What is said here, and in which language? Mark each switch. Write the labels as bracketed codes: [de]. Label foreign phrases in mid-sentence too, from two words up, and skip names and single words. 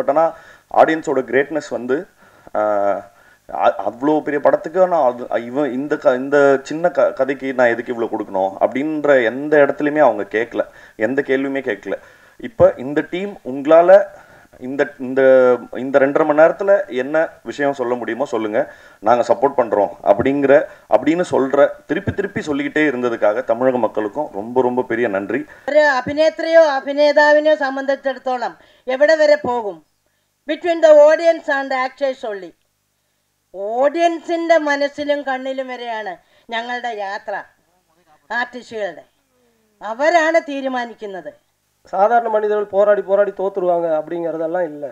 [ta] பட் ஆனால் [en] audience's greatness [ta] வந்து அவ்வளோ பெரிய படத்துக்கு நான் இந்த சின்ன கதைக்கு நான் எதுக்கு இவ்வளோ கொடுக்கணும் அப்படின்ற எந்த இடத்துலையுமே அவங்க கேட்கல, எந்த கேள்வியுமே கேட்கல. இப்போ இந்த டீம் உங்களால் இந்த இந்த இந்த 2.5 மணி நேரத்தில் என்ன விஷயம் சொல்ல முடியுமோ சொல்லுங்கள், நாங்கள் சப்போர்ட் பண்ணுறோம் அப்படின்னு திருப்பி சொல்லிக்கிட்டே இருந்ததுக்காக தமிழக மக்களுக்கும் ரொம்ப ரொம்ப பெரிய நன்றி. [ml] ഒരു അഭിനേത്രിയോ അഭിനേതാവിനെയോ സംബന്ധിച്ചിടത്തോളം എവിടെ വരെ പോകും? [en] between the audience and actors only. [ml] ഓഡിയൻസിൻ്റെ മനസ്സിലും കണ്ണിലും വരെയാണ് ഞങ്ങളുടെ യാത്ര. ആർട്ടിസ്റ്റുകളുടെ അവരാണ് തീരുമാനിക്കുന്നത്. [ta] சாதாரண மனிதர்கள் போராடி தோற்றுருவாங்க அப்படிங்கிறதெல்லாம் இல்லை.